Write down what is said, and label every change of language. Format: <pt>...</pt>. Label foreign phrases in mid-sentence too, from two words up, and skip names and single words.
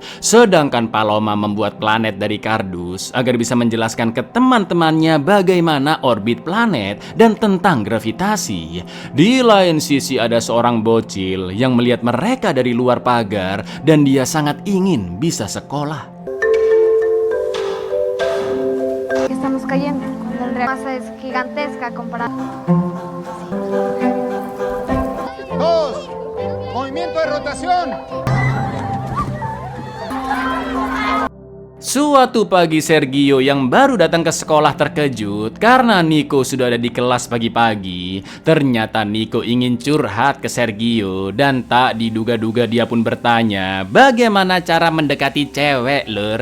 <id>Sedangkan Paloma membuat planet dari kardus agar bisa menjelaskan ke teman-temannya bagaimana orbit planet dan tentang gravitasi. Di lain sisi ada seorang bocil yang melihat mereka dari luar pagar dan dia sangat ingin bisa sekolah.</id> <es>Estamos cayendo cuando el real masa es gigantesca comparada. Dos, movimiento de rotación.</es> <id>Suatu pagi Sergio yang baru datang ke sekolah terkejut karena Nico sudah ada di kelas pagi-pagi. Ternyata Nico ingin curhat ke Sergio dan tak diduga-duga dia pun bertanya bagaimana cara mendekati cewek lur.</id>